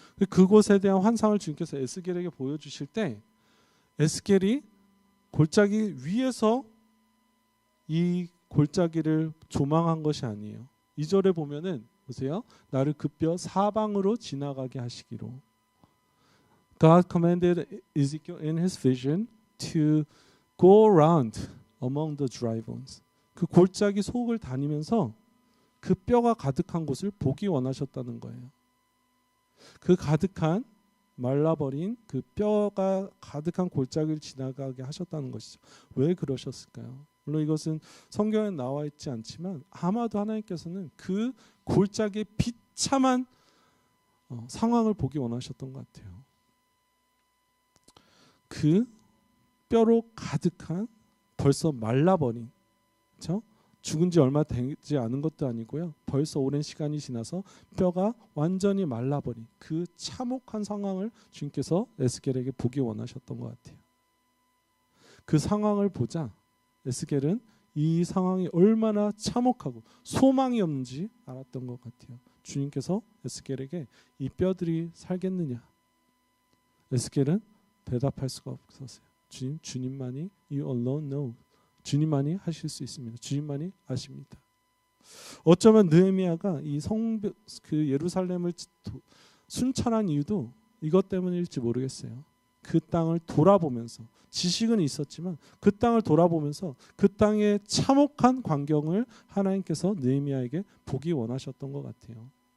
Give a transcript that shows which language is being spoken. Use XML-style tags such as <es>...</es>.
<ko>그곳에 대한 환상을 주님께서 에스겔에게 보여주실 때 에스겔이 골짜기 위에서 이 골짜기를 조망한 것이 아니에요. 2절에 보면은 보세요. 나를 그 뼈 사방으로 지나가게 하시기로.</ko> <en>God commanded Ezekiel in his vision to go around among the dry bones.</en> <ko>그 골짜기 속을 다니면서 그 뼈가 가득한 곳을 보기 원하셨다는 거예요. 그 가득한 말라버린 그 뼈가 가득한 골짜기를 지나가게 하셨다는 것이죠. 왜 그러셨을까요? 물론 이것은 성경에 나와 있지 않지만 아마도 하나님께서는 그 골짜기의 비참한 상황을 보기 원하셨던 것 같아요. 그 뼈로 가득한 벌써 말라버린, 그렇죠? 죽은 지 얼마 되지 않은 것도 아니고요. 벌써 오랜 시간이 지나서 뼈가 완전히 말라버린 그 참혹한 상황을 주님께서 에스겔에게 보기 원하셨던 것 같아요. 그 상황을 보자 에스겔은 이 상황이 얼마나 참혹하고 소망이 없는지 알았던 것 같아요. 주님께서 에스겔에게 이 뼈들이 살겠느냐? 에스겔은 대답할 수가 없었어요. 주님만이</ko> <en>you alone know.</en> <ko>주님만이 하실 수 있습니다. 주님만이 아십니다. 어쩌면 느헤미야가 이 그 예루살렘을 순찰한 이유도 이것 때문일지 모르겠어요. 그 땅을 돌아보면서 지식은 있었지만 그 땅을 돌아보면서 그 땅의 참혹한 광경을 하나님께서 느헤미야에게 보기 원하셨던 것 같아요.</ko>